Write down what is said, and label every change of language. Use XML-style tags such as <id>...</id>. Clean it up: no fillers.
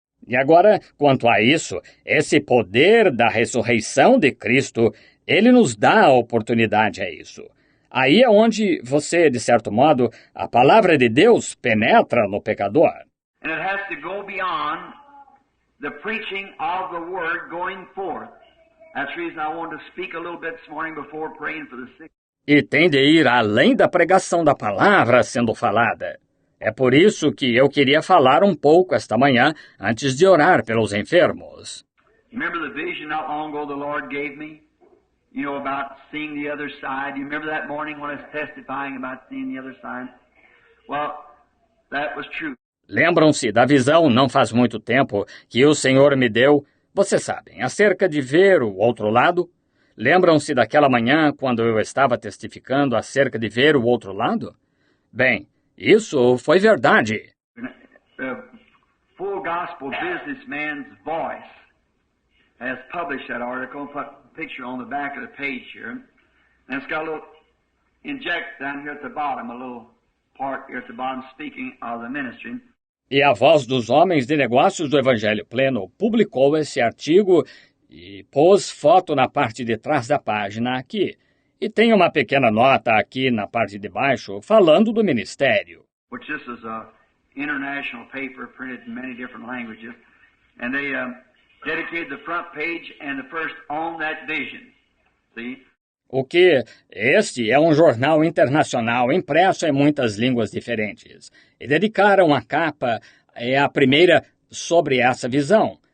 <pt>E agora, quanto a isso, esse poder da ressurreição de Cristo, ele nos dá a oportunidade a isso. Aí é onde você, de certo modo, a palavra de Deus penetra no pecador.</pt> <en>And it has to go beyond the preaching of the Word going forth. That's the reason I wanted to speak a little bit this morning before praying for the sick.</en> <pt>E tem de ir além da pregação da palavra sendo falada. É por isso que eu queria falar um pouco esta manhã antes de orar pelos enfermos.</pt> <en>Remember the vision not long ago the Lord gave me? You know, about seeing the other side. You remember that morning when I was testifying about seeing the other side? Well, that was true.</en> <pt>Lembram-se da visão não faz muito tempo que o Senhor me deu, vocês sabem, acerca de ver o outro lado? Lembram-se daquela manhã quando eu estava testificando acerca de ver o outro lado? Bem, isso foi verdade.</pt> <en>The Full Gospel Businessman's Voice has published that article, put a picture on the back of the page here, and it's got a little inject down here at the bottom, a little part here at the bottom speaking of the ministry.</en> <pt>E a Voz dos Homens de Negócios do Evangelho Pleno publicou esse artigo e pôs foto na parte de trás da página aqui. E tem uma pequena nota aqui na parte de baixo falando do ministério.</pt> <en>Which this is a international paper printed in many different languages, and they dedicated the front page and the first on that vision. See?</en> <pt>O que este é um jornal internacional impresso em muitas línguas diferentes. E dedicaram a capa a primeira sobre essa visão.</pt>